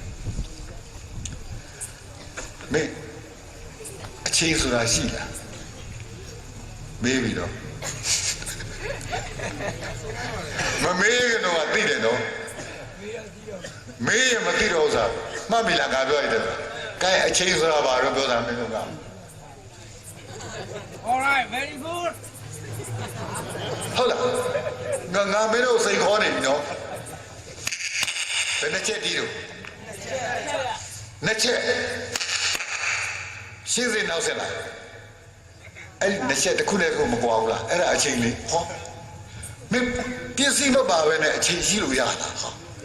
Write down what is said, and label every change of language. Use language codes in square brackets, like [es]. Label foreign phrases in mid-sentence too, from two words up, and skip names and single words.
[my] မင်းအချိန်ဆိုတာရှိလားမေးပြီးတော့မမေးရင်တော့သိတယ်နော်မေးရင်မသိတော့ဥစားမှတ်မိလားငါပြောရတယ်ကဲအချိန်ဆိုတာဘာလို့ပြောတာမင်းတို့က [en] All right very good [my] ဟုတ်လားငါမင်းတို့စိတ်ခေါ်နေပြီနော်ဘယ်နှချက်တီးတော့နှစ်ချက်ရှင်းစင်နောက်ဆက်လာအဲ့ဒီနှစ်ချက်တစ်ခုနဲ့တစ်ခုမကွာဘူးလားအဲ့ဒါအချိန်လေးဟောမင်းပြည့်စည်မပါပဲနဲ့အချိန်ရှိလို့ရတာဟော